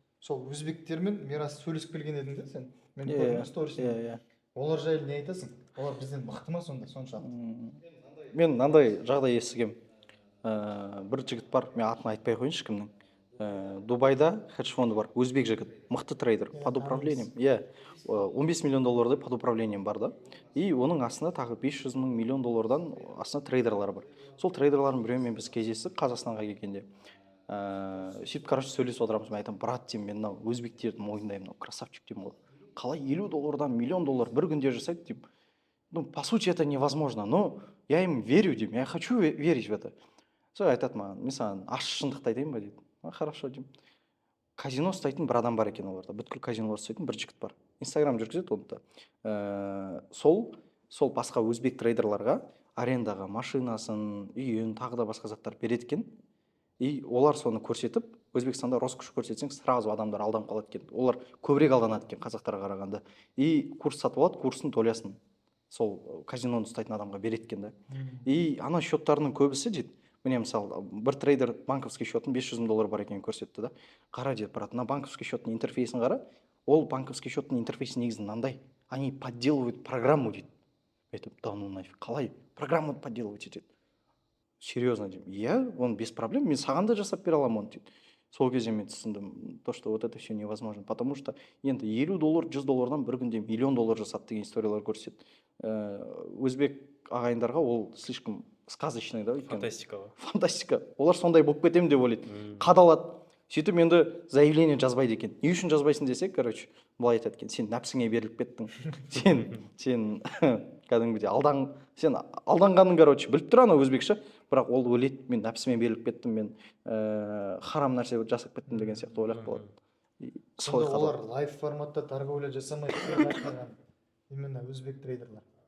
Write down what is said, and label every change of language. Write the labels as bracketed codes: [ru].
[kk] Сол өзбектермен мирас сөйлесіп келген едің да сен. Мен көрдім сторисін. Олар жайлы не айтасың? Олар бізден мықты ма сонда соншалық? Мен мынандай жағдай естігем. Бір жігіт бар, мен атын айтпай қойыншы кімнің. Дубайда хедж фонды бар, өзбек жігіт, мықты трейдер, [ru] под управлением. [kk] $15 миллион [ru] под управлением [kk] бар да. И оның астында тағы $500 миллион астында трейдерлар бар. Сол трейдерлардың біреуімен біз кездестік Қазақстанға келгенде. Сөйтіп, короче, сөйлесіп отырамыз. Мен айтамын, брат деймін, мен мынау өзбектерді мойындаймын, мынау красавчик деймін ғой. Қалай $50 миллион бір күнде жасайды деп. [ru] Ну, по сути, это невозможно, но я им верю, деймін, я хочу верить в это. [kk] Сол айтады маған, мен саған ащы шындықты айтайын ба дейді. Хорошо деймін. Казино ұстайтын бір адам бар екен оларда, бүткіл казино ұстайтын бір жігіт бар. Инстаграм жүргізеді оны да. Сол басқа өзбек трейдерларға арендаға машинасын, үйін, тағы да басқа заттар береді екен. И олар соны көрсетіп, Өзбекстанда роскошь көрсетсең, сразу адамдар алданып қалады екен. Олар көбірек алданады екен қазақтарға қарағанда. И курс сатып алады, курсын толясын сол казиноны ұстайтын адамға береді екен да. И ана счеттарының көбісі дейді, міне мысалы бір трейдер банковский счеттың $500 000 бар екенін көрсетті да. Қара дейді, брат, на банковский счеттың интерфейсін қара. Ол банковский счеттың интерфейсі негізі мынандай. [ru] Они подделывают программу дейді. [kk] Айтып, [ru] да ну нафиг, [kk] қалай программаны подделывать етеді? Серьезно деймін. [ru] Он без проблем, [kk] мен саған да жасап бере аламын оны дейді. Сол кезде мен түсіндім, [ru] то, что вот это все невозможно, потому что [kk] енді $50, $100 бір күнде $1 миллион жасады деген историялар көрсетеді. Өзбек ағайындарға ол [ru] слишком сказочный [kk] да. Фантастика ғой. Фантастика. Олар сондай болып кетемін деп ойлайды. Қадалады. Сөйтіп енді заявление жазбайды екен. Не үшін жазбайсың десек, короче, былай айтады екен, сен нәпсіңе беріліп кеттің. Сен кәдімгідей сен алданғаның, короче, біліп тұр ана өзбекше, бірақ ол ойлайды, мен нәпсіме беріліп кеттім, мен харам нәрсе жасап кеттім деген сияқты ойлап қалады. Сонда олар лайв форматта торговля жасамайды. Именно өзбек трейдерлар.